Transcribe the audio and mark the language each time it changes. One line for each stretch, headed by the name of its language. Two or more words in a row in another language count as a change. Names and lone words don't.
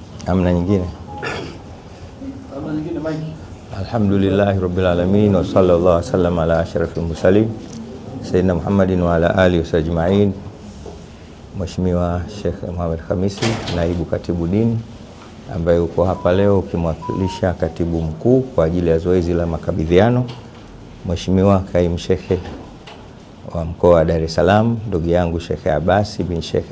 Swahili: Amna nyingine.
Arabic: الحمد لله رب العالمين وصلى الله عليه وسلم على أشرف المرسلين سيدنا محمد وعلى آله وصحبه أجمعين.
Swahili: Mheshimiwa Sheikh Muhammad Khamisi, naibu katibu dini, ambaye uko hapa leo ukimwakilisha katibu mkuu kwa ajili ya zoezi la makabidhiano. Mheshimiwa Kaimu Sheikh wa mkoa wa Dar es Salaam, ndugu yangu Sheikh Abbas bin Sheikh